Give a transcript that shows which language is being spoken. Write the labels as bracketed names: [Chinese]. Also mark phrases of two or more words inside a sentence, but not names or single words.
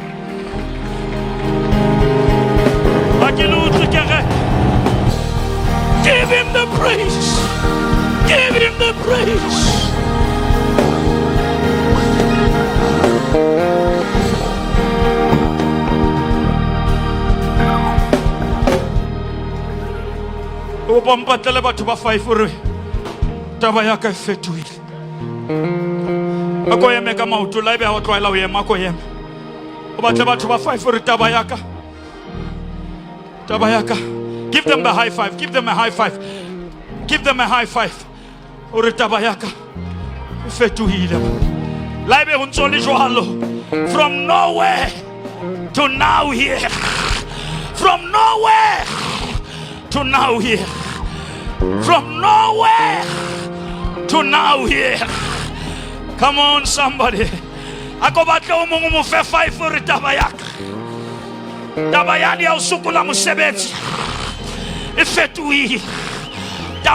[English] Give him the praise. Give him the praise. [Southern Sotho] Obampatele batho ba 5 ore taba ya ka fetoile. Ako yeme ka maoto la ebe ha o tloela o yema ko yema. O batle batho ba 5 ore taba ya ka. [English] Give them the high five. Give them a high five. Give them a high five. [Southern Sotho] Ore taba ya ka fetoile. La ebe ho ntso le jwalo. [English] From nowhere to now here. From nowhere to now here. From nowhere to now here. Come on, somebody. [Southern Sotho] Ako batla o mongwe mo fe 5 for taba yaka. Taba yani ya usukula mosebetsi. E fetoile.